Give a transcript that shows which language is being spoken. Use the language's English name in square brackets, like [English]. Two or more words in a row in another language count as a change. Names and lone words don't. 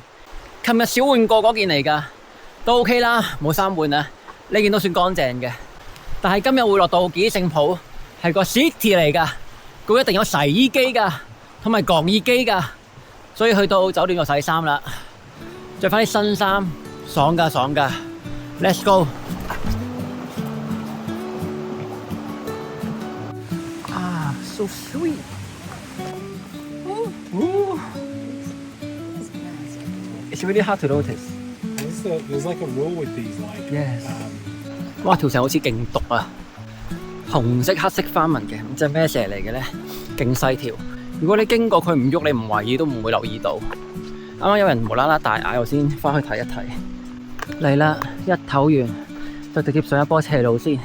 [Cantonese] 琴日少換過嗰件嚟㗎，都 OK 啦，冇衫換啊。呢件都算乾淨嘅。但係今日會落到紀聖浦，係個 city 嚟㗎，佢一定有洗衣機㗎，同埋乾衣機㗎。所以去到酒店就洗衫啦，着翻啲新衫，爽㗎爽㗎。 [English] Let's go！啊 ，so sweet！ It's really hard to notice. There's like a rule with these, like Yes. [Cantonese] 哇，條蛇好似勁毒啊！紅色、黑色花紋嘅，唔知係咩蛇嚟嘅咧？勁細條。如果你經過佢唔喐，你唔懷疑都唔會留意到。啱啱有人無啦啦大嗌，我先翻去睇一睇。嚟啦，一唞完就直接上一波斜路先。